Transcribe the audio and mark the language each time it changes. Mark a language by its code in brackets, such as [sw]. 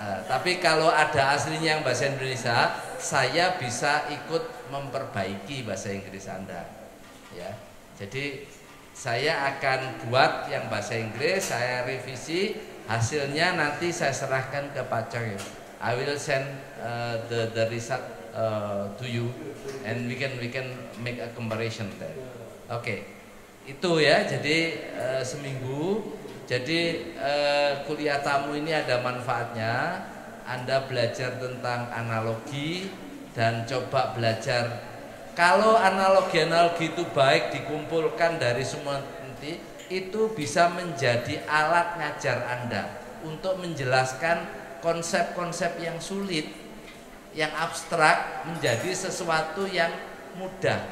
[id] Tapi kalau ada aslinya yang bahasa Indonesia, saya bisa ikut memperbaiki bahasa Inggris Anda. Ya, jadi saya akan buat yang bahasa Inggris, saya revisi, hasilnya nanti saya serahkan ke Pak Chok. [en] I will send the result to you, and we can make a comparison there. [id] Oke, itu ya. Jadi seminggu. Jadi kuliah tamu ini ada manfaatnya. Anda belajar tentang analogi dan coba belajar. Kalau analogi itu baik dikumpulkan dari semua nanti, itu bisa menjadi alat ngajar Anda untuk menjelaskan konsep-konsep yang sulit, yang abstrak menjadi sesuatu yang mudah.